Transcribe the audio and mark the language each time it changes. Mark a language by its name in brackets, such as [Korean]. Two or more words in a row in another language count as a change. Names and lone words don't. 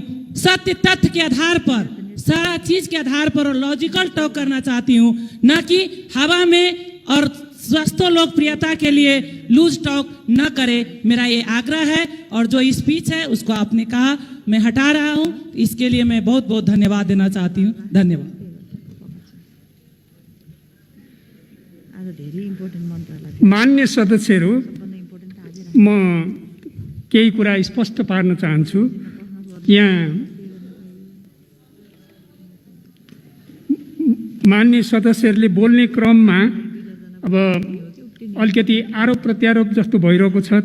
[Hindi] सत्य तथ्य के आधार पर, सारा चीज के आधार पर और [English] logical talk [Hindi] करना चाहती हूँ, न कि हवा में और स्वस्थ लोकप्रियता के लिए [English] loose talk [Hindi] न करे। मेरा ये आग्रह है। और जो स्पीच है उसको आपने कहा मैं हटा रहा हूँ, इसके लिए मैं बहुत बहुत धन्यवाद देना चाहती हूँ। धन्यवाद। [Nepali] मान्य सदस्यहरू, म केही कुरा स्पष्ट पार्न चाहन्छु। यहाँ मान्य सदस्यहरूले बोल्ने क्रममा अब अलिकति आरोप प्रत्यारोप जस्तो भइरहेको छ।